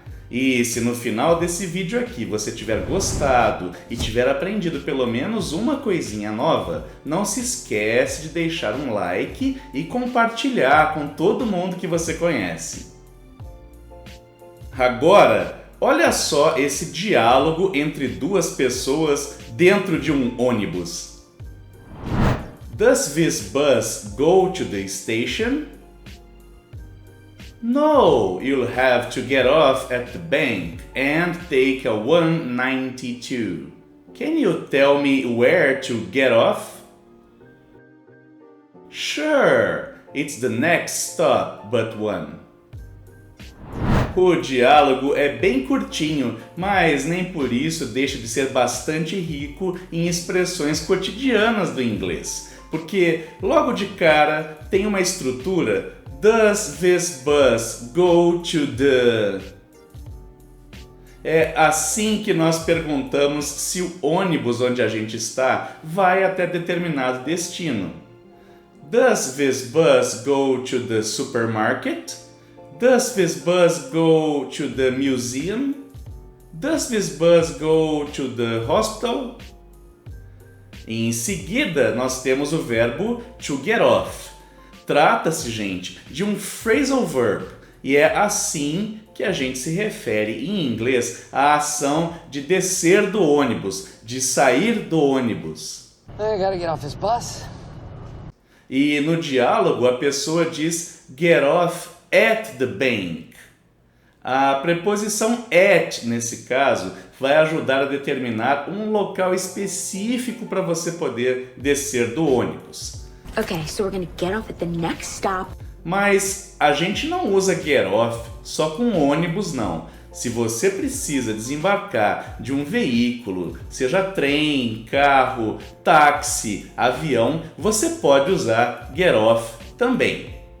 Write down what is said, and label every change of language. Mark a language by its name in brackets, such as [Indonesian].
[Portuguese] E se no final desse vídeo aqui você tiver gostado e tiver aprendido pelo menos uma coisinha nova, não se esquece de deixar um like e compartilhar com todo mundo que você conhece. Agora, olha só esse diálogo entre duas pessoas dentro de um ônibus. [English] Does this bus go to the station? No, you'll have to get off at the bank and take a 192. Can you tell me where to get off? Sure, it's the next stop but one. [Portuguese] O diálogo é bem curtinho, mas nem por isso deixa de ser bastante rico em expressões cotidianas do inglês, porque logo de cara tem uma estrutura. [English] Does this bus go to the... [Portuguese] É assim que nós perguntamos se o ônibus onde a gente está vai até determinado destino. [English] Does this bus go to the supermarket? Does this bus go to the museum? Does this bus go to the hospital? [Portuguese] Em seguida, nós temos o verbo to get off. Trata-se, gente, de um phrasal verb e é assim que a gente se refere em inglês à ação de descer do ônibus, de sair do ônibus. [English] I gotta get off this bus. [Portuguese] E no diálogo a pessoa diz [English] get off at the bank. [Portuguese] A preposição at, nesse caso, vai ajudar a determinar um local específico para você poder descer do ônibus. [English] Okay, so we're gonna get off at the next stop. [Portuguese] Mas a gente não usa get off só com ônibus, não. Se você precisa desembarcar de um veículo, seja trem, carro, táxi, avião, você pode usar get off também.